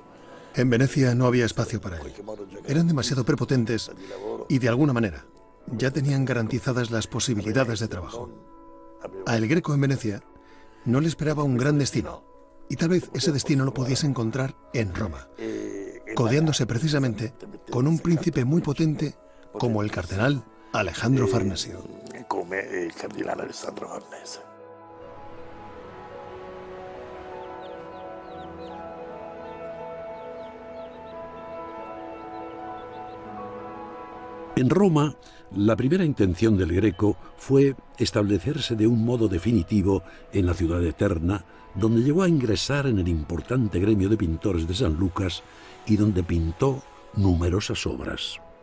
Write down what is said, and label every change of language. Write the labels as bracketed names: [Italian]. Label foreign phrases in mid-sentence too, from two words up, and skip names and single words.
[Spanish] En Venecia no había espacio para él. Eran demasiado prepotentes y, de alguna manera, ya tenían garantizadas las posibilidades de trabajo. A El Greco en Venecia no le esperaba un gran destino, y tal vez ese destino lo pudiese encontrar en Roma, codeándose precisamente con un príncipe muy potente como el cardenal Alejandro Farnesio. [Italian] Come il cardinale Alessandro Farnese. [Spanish] En Roma, la primera intención del Greco fue establecerse de un modo definitivo en la ciudad eterna, donde llegó a ingresar en el importante gremio de pintores de San Lucas y donde pintó numerosas obras.